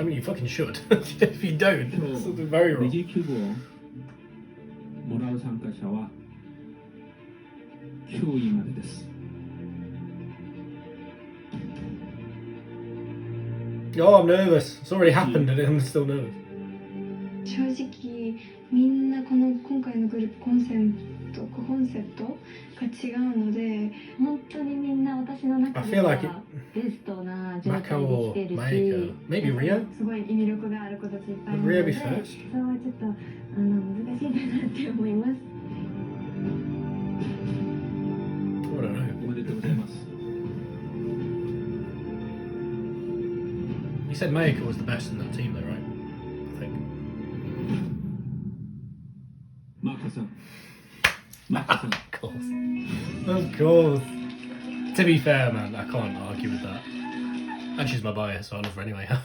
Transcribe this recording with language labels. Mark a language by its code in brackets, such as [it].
[en] I mean, you fucking should. If you don't, it's something very wrong. [ja] 니지 큐브をもらう参加者は9位までです。 [en] Oh, I'm nervous. It's already happened and I'm still nervous. [ja] 正直みんなこの今回のグループコンセプトが違うので本当にみんな私の中ではベストな状態で来てるし、 [en] maybe Rio? [ja] すごい魅力がある子たちいっぱいいるの [en] Rio be first? [ja] それはちょっと難しいかなって思います。 [en] I don't know. [ja] おめでとうございます。 [en] You said Mayako was the best in that team though, right? I think. [ja] マーカさん。マーカさん。 [en] Of course. Of course. To be fair, man, I can't argue with that. And she's my bias, so I love her anyway.